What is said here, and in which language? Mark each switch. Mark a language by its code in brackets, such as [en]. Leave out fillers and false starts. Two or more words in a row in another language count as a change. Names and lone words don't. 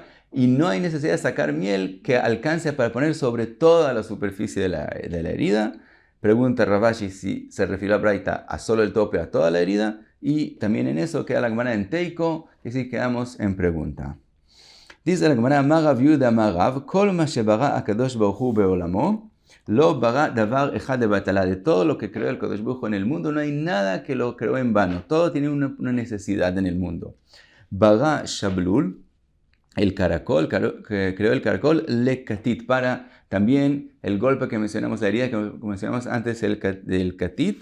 [es] Y no hay necesidad de sacar miel que alcance para poner sobre toda la superficie de la herida. Pregunta Ravashi si se refirió a Braita a solo el tope, a toda la herida. Y también en eso queda la Gemara en Teiko, que sí quedamos en pregunta. Dice la Gemara, [he] מגב יהודה מגב, כל מה שברא הקדוש ברוך הוא בעולמו, לא ברא דבר אחד לבטלה. [es] De todo lo que creó el Kadosh Baruch Hu en el mundo, no hay nada que lo creó en vano. Todo tiene una necesidad en el mundo. [he] ברא שבלול, [es] el caracol, que creó el caracol, [he] לכתית, [es] para también el golpe que mencionamos, la herida que mencionamos antes del katit.